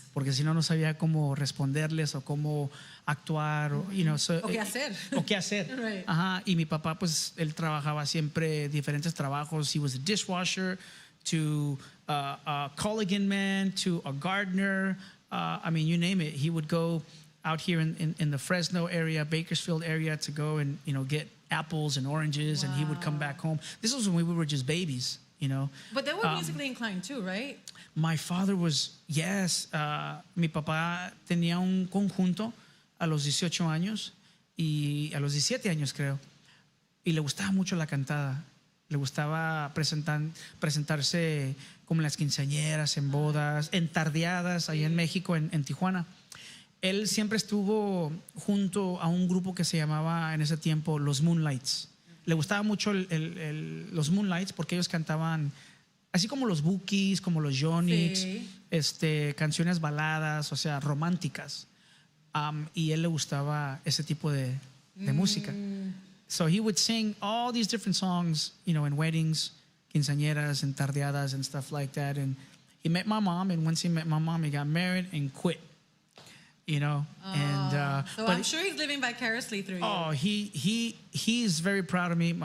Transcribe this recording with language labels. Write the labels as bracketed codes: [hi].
[es] Porque si no, no sabía cómo responderles o cómo actuar. O qué hacer. O qué hacer. [en] Right. Ajá. [es] Y mi papá, pues, él trabajaba siempre diferentes trabajos. [en] He was a dishwasher to a Culligan man to a gardener. You name it. He would go out here in the Fresno area, Bakersfield area, to go and, get apples and oranges. Wow. And he would come back home. This was when we were just babies, But they were musically inclined too, right? My father was, yes. [es] Mi papá tenía un conjunto a los 18 años y a los 17 años, creo. Y le gustaba mucho la cantada. Le gustaba presentarse como en las quinceañeras, en bodas, en tardeadas, allá en México, en Tijuana. Él siempre estuvo junto a un grupo que se llamaba en ese tiempo Los Moonlights. Le gustaba mucho los Moonlights porque ellos cantaban así como los Bookies, como los Yonix, canciones baladas, o sea, románticas. Y él le gustaba ese tipo de música. [en] So he would sing all these different songs, in weddings, quinceañeras, and tardeadas and stuff like that. And he met my mom, and once he met my mom, he got married and quit. So I'm sure he's living vicariously through you. Oh, he's very proud of me.